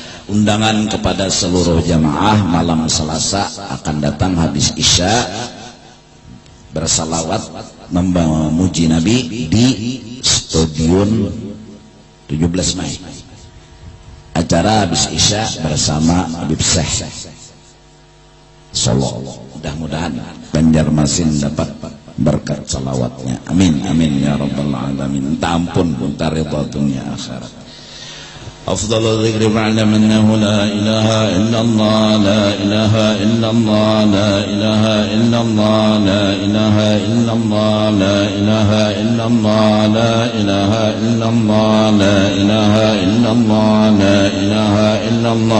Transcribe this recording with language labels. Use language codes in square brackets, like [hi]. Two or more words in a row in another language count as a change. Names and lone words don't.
[id] Undangan kepada seluruh jamaah malam Selasa akan datang habis Isya bersalawat memuji Nabi di Stadion 17 Mei. Acara habis Isya bersama Habib Syekh Solo. Mudah-mudahan Banjarmasin dapat berkat salawatnya. [ar] Amin amin ya rabbal alamin. [id] Minta ampun, minta ridha dunia akhirat. [ar] أفضل الذكر فاعلم أنه لا إله إلا الله لا إله إلا الله لا إله إلا الله لا إله إلا الله لا إله إلا الله لا إله إلا الله لا إله إلا الله لا إله إلا الله